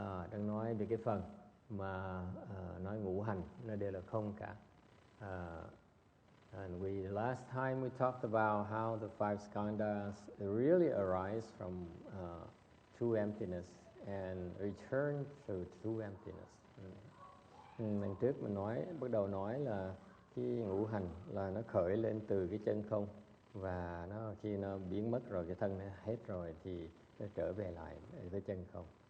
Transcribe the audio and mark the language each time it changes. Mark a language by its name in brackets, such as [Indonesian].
[Vietnamese] Đang nói về cái phần mà nói ngũ hành nó đều là không cả. [English] And last time we talked about how the five skandhas really arise from true emptiness and return to true emptiness. [Vietnamese] Lần trước mình bắt đầu nói là cái ngũ hành là nó khởi lên từ cái chân không, và khi nó biến mất rồi, cái thân nó hết rồi thì nó trở về lại với chân không.